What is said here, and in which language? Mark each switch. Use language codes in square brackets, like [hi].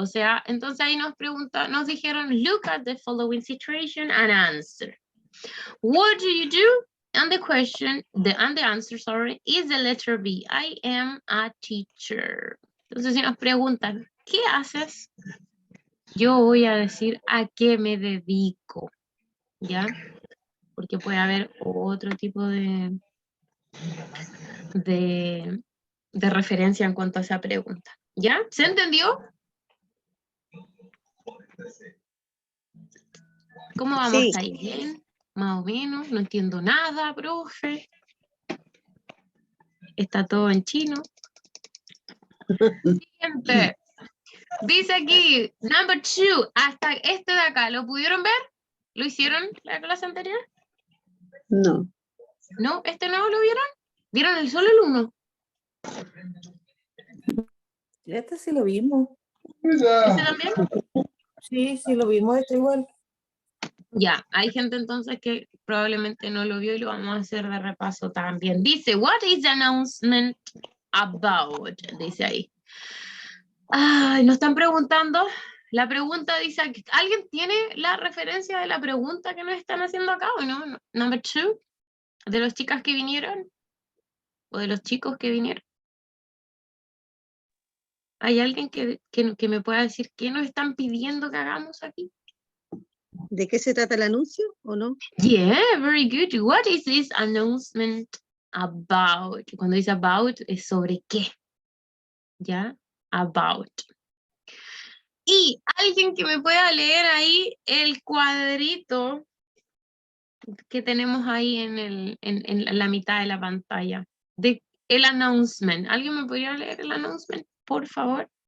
[es] O sea, entonces ahí nos dijeron, [en] look at the following situation and answer. What do you do? And the question, and the answer, sorry, is the letter B. I am a teacher. [es] Entonces si nos preguntan, ¿qué haces? Yo voy a decir, ¿a qué me dedico? ¿Ya? Porque puede haber otro tipo de referencia en cuanto a esa pregunta. ¿Ya? ¿Se entendió? ¿Cómo vamos Sí. hasta ahí? ¿Bien? Más o menos. No entiendo nada, profe. Está todo en chino. Siguiente. Dice aquí, number 2, hasta este de acá, ¿lo pudieron ver? ¿Lo hicieron la clase anterior? No. ¿No? ¿Este no lo vieron? ¿Vieron solo el 1? Este sí lo vimos. ¿Este también? Sí, sí lo vimos, este igual. Ya, hay gente entonces que probablemente no lo vio y lo vamos a hacer de repaso también. [en] Dice, what is the announcement about? [es] Dice ahí. Ay, nos están preguntando. La pregunta dice, ¿alguien tiene la referencia de la pregunta que nos están haciendo acá o no? Number 2, de las chicas que vinieron o de los chicos que vinieron. ¿Hay alguien que me pueda decir qué nos están pidiendo que hagamos aquí? ¿De qué se trata el anuncio o no? [en] Yeah, very good. What is this announcement about? [es] Cuando dice about, es sobre qué. ¿Ya? About. Y alguien que me pueda leer ahí el cuadrito que tenemos ahí en la mitad de la pantalla. De el announcement. ¿Alguien me podría leer el announcement, por favor?